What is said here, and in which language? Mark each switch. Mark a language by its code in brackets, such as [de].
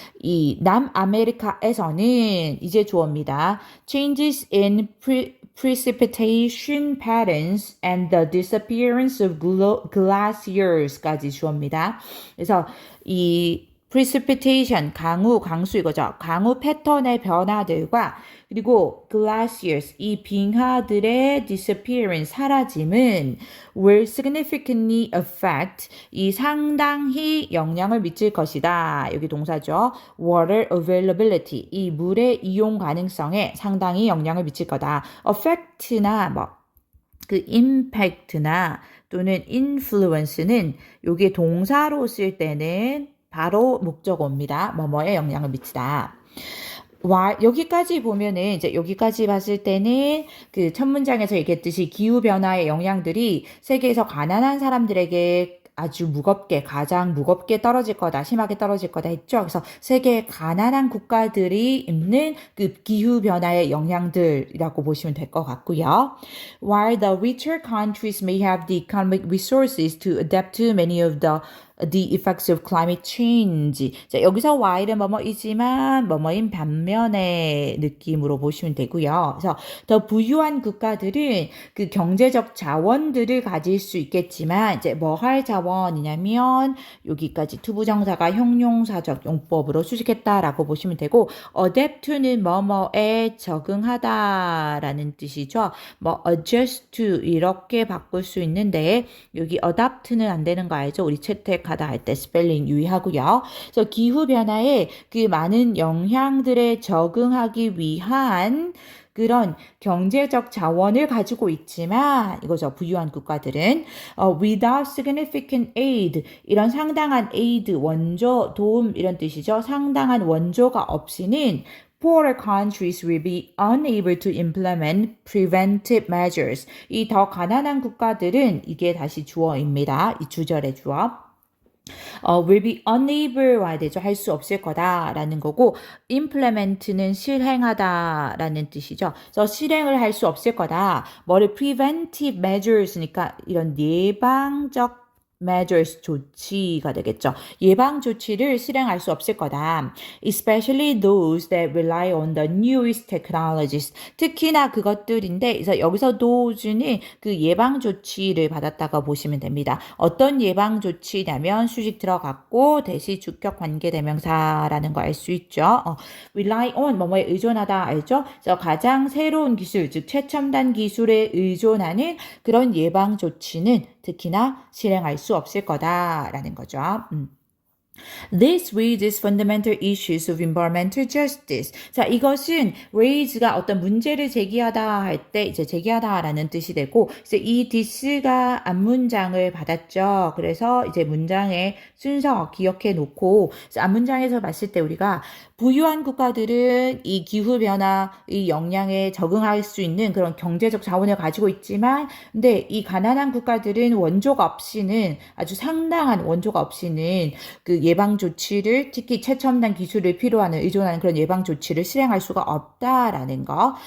[ko] 이 남아메리카에서는 이제 주어입니다. [en] Changes in precipitation patterns and the disappearance of glaciers까지 [ko] 주어입니다. 그래서 이 precipitation, 강수 이거죠. 강우 패턴의 변화들과 그리고 glaciers, 이 빙하들의 disappearance, 사라짐은 [en] will significantly affect, [ko] 이 상당히 영향을 미칠 것이다. 여기 동사죠. water availability, 이 물의 이용 가능성에 상당히 영향을 미칠 거다. affect나 그 impact나 또는 influence는 요게 동사로 쓸 때는 바로 목적어입니다. 뭐뭐에 영향을 미치다. 여기까지 보면은 이제 여기까지 봤을 때는 그 첫 문장에서 얘기했듯이 기후 변화의 영향들이 세계에서 가난한 사람들에게 아주 가장 무겁게 떨어질 거다, 심하게 떨어질 거다 했죠. 그래서 세계 가난한 국가들이 입는 그 기후 변화의 영향들이라고 보시면 될 것 같고요. [en] While the richer countries may have the economic resources to adapt to many of the effects of climate change. [ko] 자, 여기서 while은 뭐뭐이지만 뭐뭐인 반면의 느낌으로 보시면 되고요. 그래서 더 부유한 국가들은 그 경제적 자원들을 가질 수 있겠지만 이제 뭐 할 자원이냐면 여기까지 투부정사가 형용사적 용법으로 수식했다라고 보시면 되고 adapt to는 뭐뭐에 적응하다라는 뜻이죠. adjust to 이렇게 바꿀 수 있는데 여기 adapt는 안 되는 거 알죠? 우리 채택 하다 할 때 스펠링 유의하고요. 그래서 기후 변화에 그 많은 영향들에 적응하기 위한 그런 경제적 자원을 가지고 있지만 이거죠. 부유한 국가들은 [en] without significant aid [ko] 이런 상당한 aid 원조 도움 이런 뜻이죠. 상당한 원조가 없이는 [en] poorer countries will be unable to implement preventive measures. [ko] 이 더 가난한 국가들은 이게 다시 주어입니다. 이 주절의 주어. [en] will be unable [ko] 와야 되죠. 할 수 없을 거다라는 거고 implement는 실행하다라는 뜻이죠. 그래서 실행을 할 수 없을 거다. 뭐를 preventive measures니까 이런 예방적 measures 조치가 되겠죠. 예방 조치를 실행할 수 없을 거다. [en] Especially those that rely on the newest technologies. [ko] 특히나 그것들인데 그래서 여기서 those는 그 예방 조치를 받았다고 보시면 됩니다. 어떤 예방 조치냐면 수식 들어갔고 대시 주격 관계 대명사라는 거 알 수 있죠. rely on 뭐뭐에 의존하다 알죠? 그래서 가장 새로운 기술 즉 최첨단 기술에 의존하는 그런 예방 조치는 특히나 실행할 수 없을 거다라는 거죠. [en] This raises fundamental issues of environmental justice. [ko] 자, 이것은 raise가 어떤 문제를 제기하다 할 때 이제 제기하다라는 뜻이 되고 이제 이 this가 앞문장을 받았죠. 그래서 이제 문장의 순서 기억해 놓고 앞문장에서 봤을 때 우리가 부유한 국가들은 이 기후변화의 영향에 적응할 수 있는 그런 경제적 자원을 가지고 있지만 근데 이 가난한 국가들은 원조가 없이는 아주 상당한 원조가 없이는 그 예방 조치를 특히 최첨단 기술을 필요하는 의존하는 그런 예방 조치를 실행할 수가 없다라는 거.